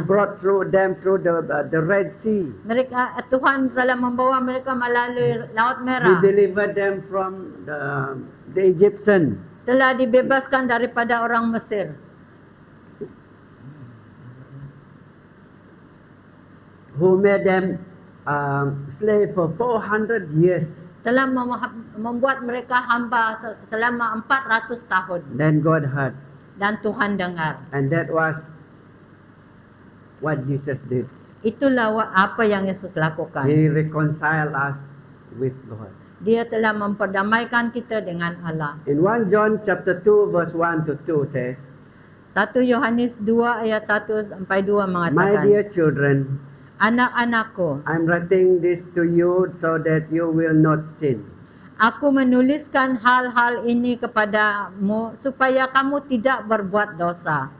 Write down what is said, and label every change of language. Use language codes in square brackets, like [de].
[en] brought them through the Red Sea. [ms] Tuhan telah membawa mereka melalui Laut [en] He [ms] Merah. [en] delivered them from the Egyptian. [ms] Telah dibebaskan daripada orang Mesir. [en] Who made them slave for 400 years. [ms] Telah membuat mereka hamba selama 400 tahun. [en] Then God heard. [ms] Dan Tuhan dengar. [en] And that was what Jesus did. [ms] Itulah apa yang Yesus lakukan. [en] He reconciled us with God. [ms] Dia telah memperdamaikan kita dengan Allah. [en] In 1 John chapter 2 verse 1 to 2 says, [ms] 1 Yohanes 2 ayat 1 sampai 2 [en] My [ms] mengatakan, [en] dear children, [ms] anak-anakku, [en] I'm writing this to you so that you will not sin. [ms] aku menuliskan hal-hal ini kepadamu supaya kamu tidak berbuat dosa.